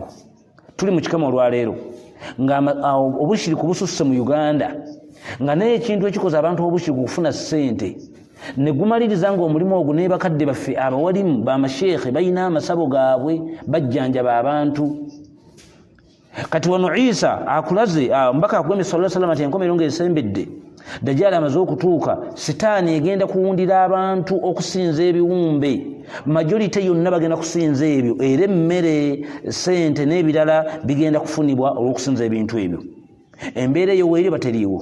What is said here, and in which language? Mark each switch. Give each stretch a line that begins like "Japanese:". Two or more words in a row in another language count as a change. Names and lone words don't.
Ganda: tuli mu kikama olwaleero nga obushiriku bususse mu Uganda, nga naye ekintu ekikoze abantu obushiriku kufuna ssente ne gumaliriza ng'omulimu ogwo ne bakadde baffe abawalimu b'amasheekhe balina amasabo gaabwe bajjanjaba abantu. kati wano Isa akulaze mbaka akugambye
Arabic: صلى الله عليه وسلم
Ganda: ati enkomerero ng'esembedde, dajjali amaze okutuuka, sitaani egenda kuwundira abantu okusinza ebiwumbe, majority yonna bagenda kusinza ebyo, era emmere, ssente n'ebirala bigenda kufunibwa olw'okusinza ebintu ebyo. embeera eyo weeri bateriiwo.